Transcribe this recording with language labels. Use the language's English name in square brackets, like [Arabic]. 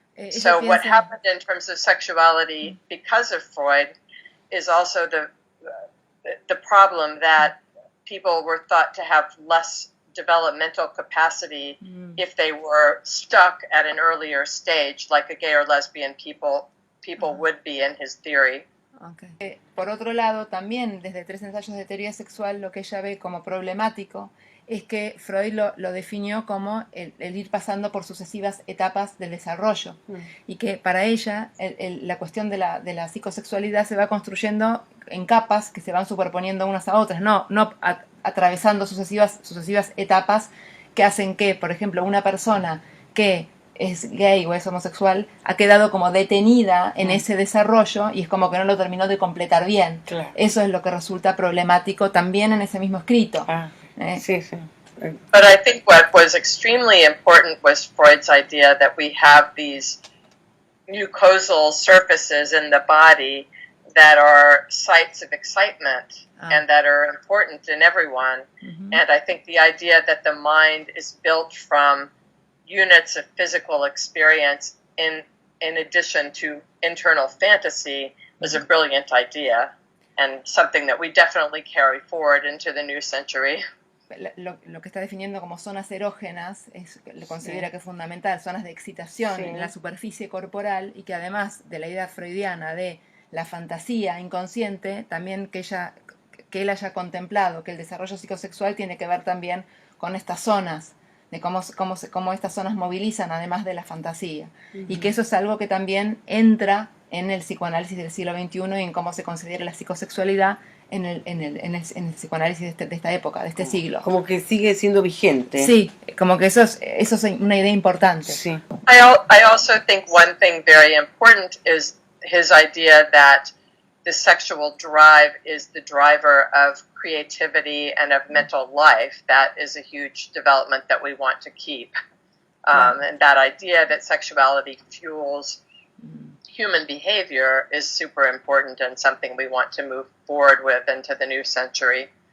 [English] So what happened in terms of sexuality because of Freud is also the problem that people were thought to have less developmental capacity if they were stuck at an earlier stage, like a gay or lesbian people would be in his theory. Okay. [Spanish] Por otro lado, también desde Tres ensayos de teoría sexual, lo que ella ve como problemático es que Freud lo definió como el ir pasando por sucesivas etapas del desarrollo y que para ella la cuestión de la psicosexualidad se va construyendo en capas que se van superponiendo unas a otras, no atravesando sucesivas etapas que hacen que, por ejemplo, una persona que es gay o es homosexual ha quedado como detenida en ese desarrollo y es como que no lo terminó de completar bien. Claro. Eso es lo que resulta problemático también en ese mismo escrito. Sí, sí. [English] But I think what was extremely important was Freud's idea that we have these mucosal surfaces in the body that are sites of excitement and that are important in everyone. And I think the idea that the mind is built from units of physical experience in addition to internal fantasy was a brilliant idea and something that we definitely carry forward into the new century. [Spanish] Lo que está definiendo como zonas erógenas lo considera que es fundamental, zonas de excitación en la superficie corporal y que además de la idea freudiana de la fantasía inconsciente, también que él haya contemplado que el desarrollo psicosexual tiene que ver también con estas zonas, de cómo estas zonas movilizan además de la fantasía. Y que eso es algo que también entra en el psicoanálisis del siglo XXI y en cómo se considera la psicosexualidad en el psicoanálisis de esta época, de este siglo. Como que sigue siendo vigente. Sí, como que eso es una idea importante. Sí. [English] I also think one thing very important is his idea that the sexual drive is the driver of creativity and of mental life. That is a huge development that we want to keep. And that idea that sexuality fuels human behavior is super important and something we want to move forward with into the new century.